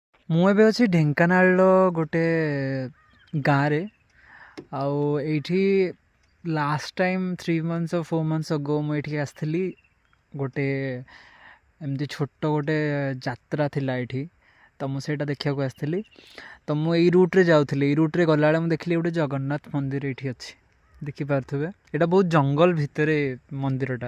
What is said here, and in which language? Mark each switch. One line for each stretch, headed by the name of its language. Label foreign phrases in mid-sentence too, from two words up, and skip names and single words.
Odia: ମୁଁ ଏବେ ଅଛି ଢେଙ୍କାନାଳର ଗୋଟେ ଗାଁରେ। ଆଉ ଏଇଠି
English: last time 3 months or 4 months ago
Odia: ମୁଁ ଏଇଠିକି ଆସିଥିଲି। ଗୋଟେ ଏମିତି ଛୋଟ ଗୋଟେ ଯାତ୍ରା ଥିଲା ଏଇଠି, ତ ମୁଁ ସେଇଟା ଦେଖିବାକୁ ଆସିଥିଲି। ତ ମୁଁ ଏଇ ରୁଟ୍ରେ ଯାଉଥିଲି। ଏଇ ରୁଟ୍ରେ ଗଲାବେଳେ ମୁଁ ଦେଖିଲି ଗୋଟେ ଜଗନ୍ନାଥ ମନ୍ଦିର ଏଇଠି ଅଛି, ଦେଖିପାରୁଥିବେ। ଏଇଟା ବହୁତ ଜଙ୍ଗଲ ଭିତରେ ମନ୍ଦିରଟା।